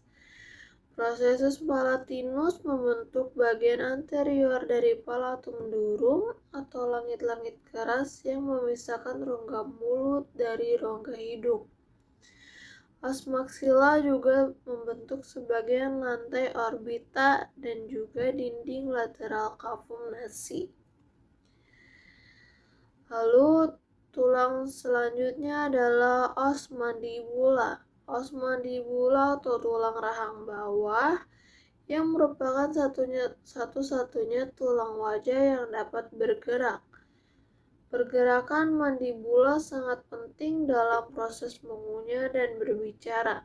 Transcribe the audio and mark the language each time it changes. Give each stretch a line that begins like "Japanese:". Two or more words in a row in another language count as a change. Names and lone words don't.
Indonesian: Prosesus palatinus membentuk bagian anterior dari
Latin: palatum durum
Indonesian: atau langit-langit keras yang memisahkan rongga mulut dari rongga hidung.
Latin: Os maxilla
Indonesian: juga membentuk sebagian lantai orbita dan juga dinding lateral
Latin: cavum nasi.
Indonesian: Lalu tulang selanjutnya adalah
Latin: os mandibula. Os mandibula
Indonesian: atau tulang rahang bawah yang merupakan satu-satunya tulang wajah yang dapat bergerak. Pergerakan mandibula sangat penting dalam proses mengunyah dan berbicara.